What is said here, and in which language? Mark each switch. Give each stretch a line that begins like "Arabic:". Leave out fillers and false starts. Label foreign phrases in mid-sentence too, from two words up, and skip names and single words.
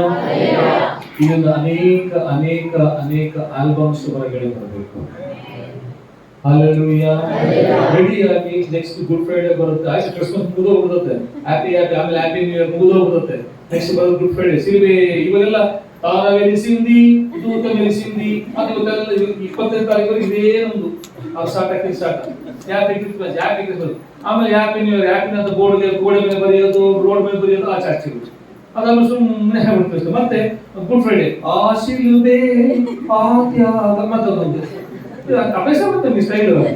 Kannada: ಇದನ್ನ ಅನೇಕ ಅನೇಕ ಅನೇಕ ಆಲ್ಬಮ್ಸ್ ಹೊರಗಡೆ ಬರಬೇಕು. ಹಲ್ಲೆಲೂಯಾ. ರೆಡಿಯಾಗಿ ನೆಕ್ಸ್ಟ್ ಗುಡ್ ಫ್ರೈಡೆ ಬರುತ್ತೆ. ಆಯ್ತು, ಕ್ರಿಸ್ಮಸ್ ಮುಗಿದೋಗ್ಬಿಡುತ್ತೆ. ಹ್ಯಾಪಿ ಆಮೇಲೆ
English: happy new year
Kannada: ಮುಗಿದೋಗ್ಬಿಡುತ್ತೆ. ನೆಕ್ಸ್ಟ್ ಬರೋದು ಗುಡ್ ಫ್ರೈಡೆ. ಸಿಲ್ವೆ ಇವೆಲ್ಲ
Telugu: తార వెలిసింది, దూత వెలిసింది. అది 25 తారీఖు ఇదే
Kannada: ನಮ್ದು
English: start happy Christmas.
Kannada: ಆಮೇಲೆ
English: happy new year,
Kannada: ಹ್ಯಾಪಿ ಅಂತ ಗೋಡೆ ಮೇಲೆ ಬರೆಯೋದು, ರೋಡ್ ಮೇಲೆ ಬರೆಯೋದು, ಆ ಚರ್ಚೆಗಳು. ಅದನ್ನು ಸುಮ್ಮನೆ ಹೇಳ್ಬಿಡ್ತಾರೆ. ಮತ್ತೆ ಗುಡ್ ಫ್ರೈಡೆ, ಆ ಶಿಲುಬೆ ಆ ತ್ಯಾಗ, ಮತ್ತೊಂದು ಅಭ್ಯಾಸ ಮಾಡ್ತಾರೆ ಸ್ಟೈಲ್.